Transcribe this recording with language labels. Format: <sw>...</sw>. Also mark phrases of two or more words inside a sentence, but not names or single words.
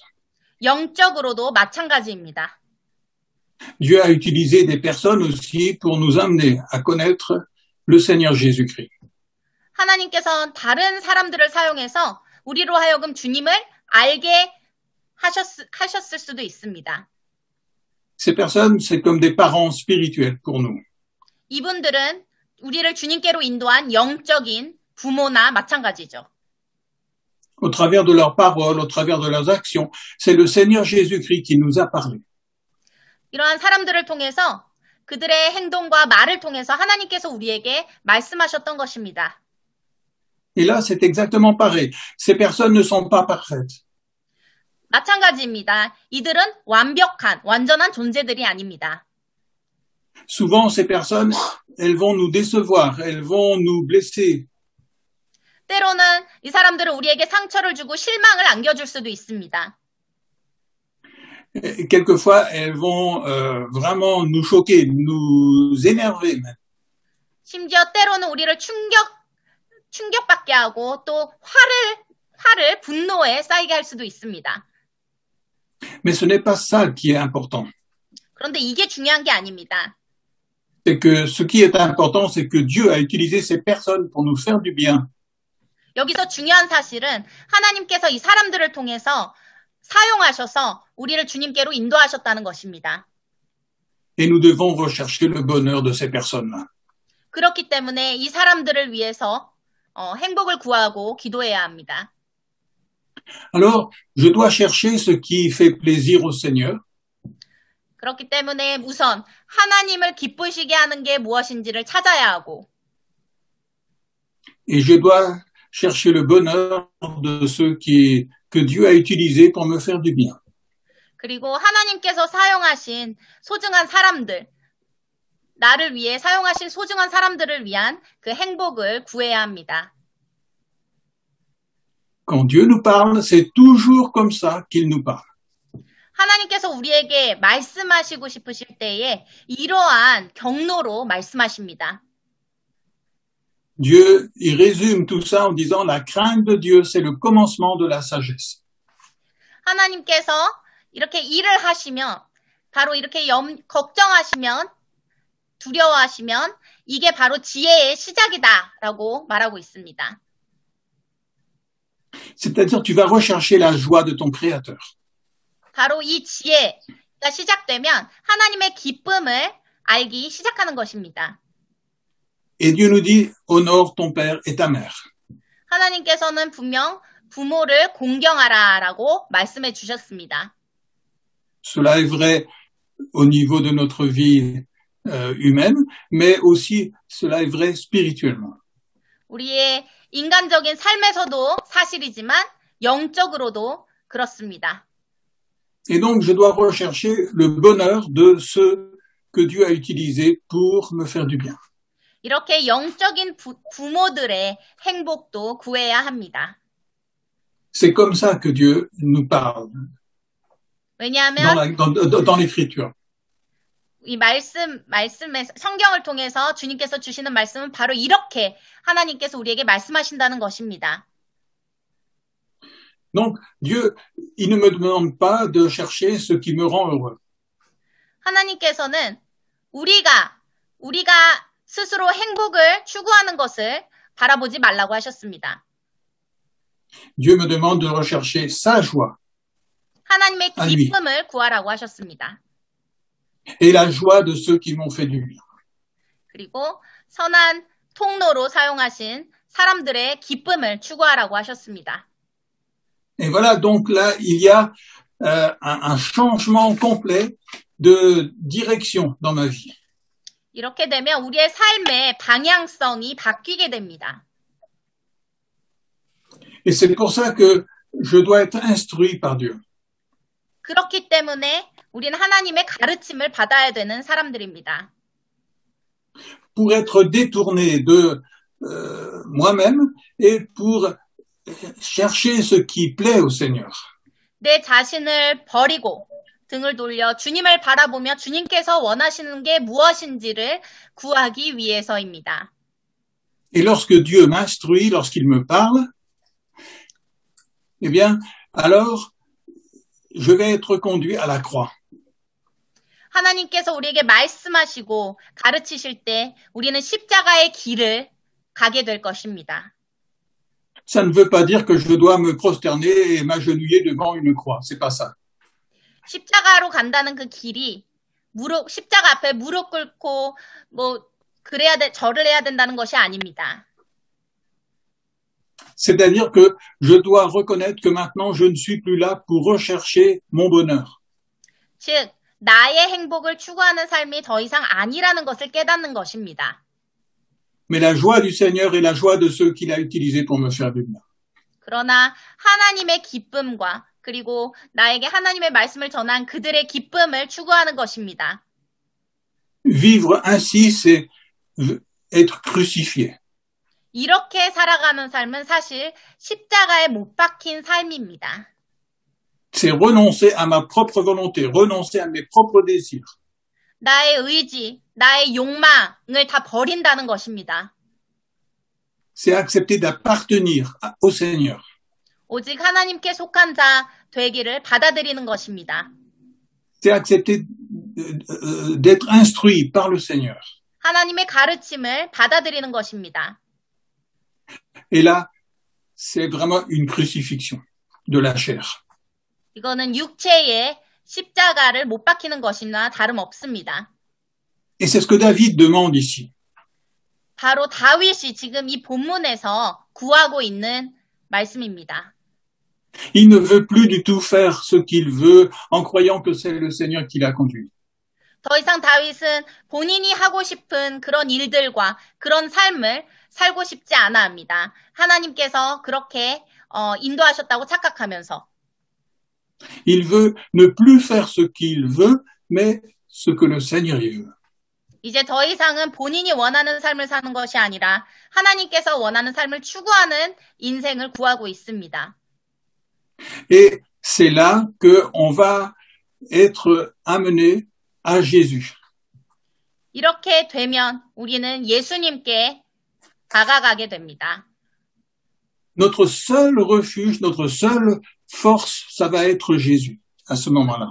<ko>영적으로도 마찬가지입니다.</ko> <fr>Dieu a utilisé des personnes aussi pour nous amener à connaître le Seigneur Jésus-Christ.</fr> <ko>하나님께서는 다른 사람들을 사용해서 우리로 하여금 주님을 알게 하셨을 수도 있습니다.</ko> <fr>Ces personnes, c'est comme des parents spirituels pour nous.</fr> <ko>이분들은 우리를 주님께로 인도한 영적인 부모나 마찬가지죠.</ko> <fr>Au travers de leurs paroles, au travers de leurs actions, c'est le Seigneur Jésus-Christ qui nous a parlé.</fr> <ko>이러한 사람들을 통해서 그들의 행동과 말을 통해서 하나님께서 우리에게 말씀하셨던 것입니다.</ko> <fr>Et là, c'est exactement pareil. Ces personnes ne sont pas parfaites.</fr> <ko>마찬가지입니다. 이들은 완전한 존재들이 아닙니다.</ko> <fr>Souvent, ces personnes, elles vont nous décevoir, elles vont nous blesser.</fr> <ko>때로는 이 사람들은 우리에게 상처를 주고 실망을 안겨줄 수도 있습니다.</ko> <fr>Et quelquefois, elles vont vraiment nous choquer, nous énerver même.</fr> <ko>심지어 때로는 우리를 충격받게 하고 또 분노에 쌓이게 할 수도 있습니다.</ko> <fr>Mais ce n'est pas ça qui est important.</fr> <ko>그런데 이게 중요한 게 아닙니다.</ko> <fr>C'est que ce qui est important, c'est que Dieu a utilisé ces personnes pour nous faire du bien.</fr> <ko>여기서 중요한 사실은 하나님께서 이 사람들을 통해서 사용하셔서 우리를 주님께로 인도하셨다는 것입니다.</ko> <fr>Et nous devons rechercher le bonheur de ces personnes-là.</fr> <ko>그렇기 때문에 이 사람들을 위해서 행복을 구하고 기도해야 합니다.</ko> <fr>Alors, je dois chercher ce qui fait plaisir au Seigneur.</fr> <ko>그렇기 때문에 우선 하나님을 기쁘시게 하는 게 무엇인지를 찾아야 하고</ko> <fr>Et je dois chercher le bonheur de ceux que Dieu a utilisés pour me faire du bien.</fr> <ko>그리고 하나님께서 사용하신 소중한 사람들, 나를 위해 사용하신 소중한 사람들을 위한 그 행복을 구해야 합니다.</ko> <fr>Quand Dieu nous parle, c'est toujours comme ça qu'il nous parle.</fr> <ko>하나님께서 우리에게 말씀하시고 싶으실 때에 이러한 경로로 말씀하십니다.</ko> <fr>Dieu, il résume tout ça en disant la crainte de Dieu, c'est le commencement de la sagesse.</fr> <ko>하나님께서 이렇게 일을 하시면, 바로 이렇게 걱정하시면, 두려워하시면 이게 바로 지혜의 시작이다라고 말하고 있습니다.</ko> <fr>C'est-à-dire tu vas rechercher la joie de ton Créateur.</fr> <ko>바로 이 지혜가 시작되면 하나님의 기쁨을 알기 시작하는 것입니다.</ko> <fr>Et Dieu nous dit, honore ton père et ta mère.</fr> <ko>하나님께서는 분명 부모를 공경하라라고 말씀해 주셨습니다.</ko> <fr>Cela est vrai au niveau de notre vie humaine, mais aussi cela est vrai spirituellement.</fr> <ko>우리의 인간적인 삶에서도 사실이지만 영적으로도 그렇습니다.</ko> <fr>Et donc, je dois rechercher le bonheur de ceux que Dieu a utilisés pour me faire du bien.</fr> <ko>이렇게 영적인 부모들의 행복도 구해야 합니다.</ko> <fr>C'est comme ça que Dieu nous parle</fr> <ko>왜냐하면</ko> <fr>dans l'Écriture.</fr> <ko>이 말씀에 성경을 통해서 주님께서 주시는 말씀은 바로 이렇게 하나님께서 우리에게 말씀하신다는 것입니다.</ko> <fr>Donc, Dieu, il ne me demande pas de chercher ce qui me rend heureux.</fr> <ko>하나님께서는 우리가 스스로 행복을 추구하는 것을 바라보지 말라고 하셨습니다.</ko> <fr>Dieu me demande de rechercher sa joie.</fr> <ko>하나님의 기쁨을 구하라고 하셨습니다.</ko> <fr>Et la joie de ceux qui m'ont fait du bien.</fr> <ko>그리고 선한 통로로 사용하신 사람들의 기쁨을 추구하라고 하셨습니다.</ko> <fr>Et voilà, donc là, il y a un changement complet de direction dans ma vie.</fr> <ko>이렇게 되면 우리의 삶의 방향성이 바뀌게 됩니다.</ko> <fr>Et c'est pour ça que je dois être instruit par Dieu.</fr> <ko>그렇기 때문에 우리는 하나님의 가르침을 받아야 되는 사람들입니다.</ko> <fr>Pour être détourné de moi-même et pour chercher ce qui plaît au Seigneur.</fr> <ko>내 자신을 버리고 등을 돌려 주님을 바라보며 주님께서 원하시는 게 무엇인지를 구하기 위해서입니다.</ko> <fr>Et lorsque Dieu m'instruit, lorsqu'il me parle, eh bien, alors, je vais être conduit à la croix.</fr> <ko>하나님께서 우리에게 말씀하시고 가르치실 때 우리는 십자가의 길을 가게 될 것입니다.</ko> <fr>Ça ne veut pas dire que je dois me prosterner et m'agenouiller devant une croix. C'est pas ça.</fr> <ko>십자가로 간다는 그 길이 십자가 앞에 무릎 꿇고 절을 해야 된다는 것이 아닙니다.</ko> <fr>C'est-à-dire que je dois reconnaître que maintenant je ne suis plus là pour rechercher mon bonheur.</fr> <ko>즉, 나의 행복을 추구하는 삶이 더 이상 아니라는 것을 깨닫는 것입니다.</ko> <fr>Mais la joie du Seigneur est la joie de ceux qu'il a utilisés pour me faire du bien.</fr> <ko>그러나 하나님의 기쁨과 그리고 나에게 하나님의 말씀을 전한 그들의 기쁨을 추구하는 것입니다.</ko> <fr>Vivre ainsi, c'est être crucifié.</fr> <ko>이렇게 살아가는 삶은 사실 십자가에 못 박힌 삶입니다.</ko> <fr>C'est renoncer à ma propre volonté, renoncer à mes propres désirs.</fr> <ko>나의 의지, 나의 욕망을 다 버린다는 것입니다.</ko> <fr>C'est accepter d'appartenir au Seigneur.</fr> <ko>오직 하나님께 속한 자 되기를 받아들이는 것입니다.</ko> <fr>C'est accepter d'être instruit par le Seigneur.</fr> <ko>하나님의 가르침을 받아들이는 것입니다.</ko> <fr>Et là, c'est vraiment une crucifixion de la chair.</fr> <ko>이거는 육체의 십자가를 못 박히는 것이나 다름없습니다.</ko> <fr>Et c'est ce que David demande ici.</fr> <ko>바로 다윗이 지금 이 본문에서 구하고 있는 말씀입니다.</ko> <fr>Il ne veut plus du tout faire ce qu'il veut en croyant que c'est le Seigneur qui l'a conduit.</fr> <ko>더 이상 다윗은 본인이 하고 싶은 그런 일들과 그런 삶을 살고 싶지 않아 합니다. 하나님께서 그렇게 인도하셨다고 착각하면서.</ko> <fr>Il veut ne plus faire ce qu'il veut, mais ce que le Seigneur y veut.</fr> <ko>이제 더 이상은 본인이 원하는 삶을 사는 것이 아니라 하나님께서 원하는 삶을 추구하는 인생을 구하고 있습니다.</ko> <fr>Et c'est là qu'on va être amenés à Jésus.</fr> <ko>이렇게 되면 우리는 예수님께 다가가게 됩니다.</ko> <fr>Notre seul refuge, notre seule force, ça va être Jésus à ce moment-là.</fr>